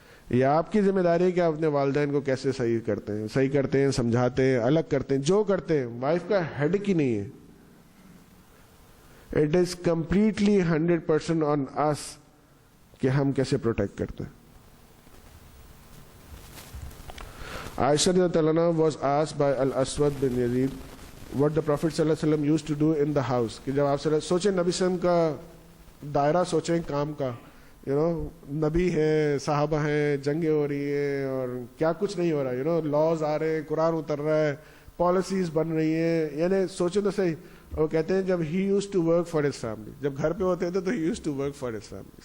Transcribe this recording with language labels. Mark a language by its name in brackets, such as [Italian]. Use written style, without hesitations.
[Urdu] یہ آپ کی ذمہ داری ہے کہ آپ اپنے والدین کو کیسے صحیح کرتے ہیں, سمجھاتے ہیں, الگ کرتے ہیں, جو کرتے ہیں. وائف کا ہیڈ کی نہیں ہے. [English] It is completely 100% on us [Urdu] کہ ہم کیسے پروٹیکٹ کرتے ہیں. [English] Aisha رضی اللہ عنہا was asked by Al-Aswad bin Yazid what the Prophet صلی اللہ علیہ وسلم used to do in the house. [Urdu] کہ جب آپ سوچیں نبی صلی اللہ علیہ وسلم کا دائرہ, سوچیں کام کا, یو نو, نبی ہیں, صحابہ ہیں, جنگیں ہو رہی ہیں اور کیا کچھ نہیں ہو رہا, یو نو, لاز آ رہے ہیں, قرآن اتر رہا ہے, پالیسیز بن رہی ہیں. یعنی سوچیں تو صحیح. وہ کہتے ہیں جب [English] he used to work for his family, [Urdu] جب گھر پہ ہوتے تھے تو ہی use to work for his family.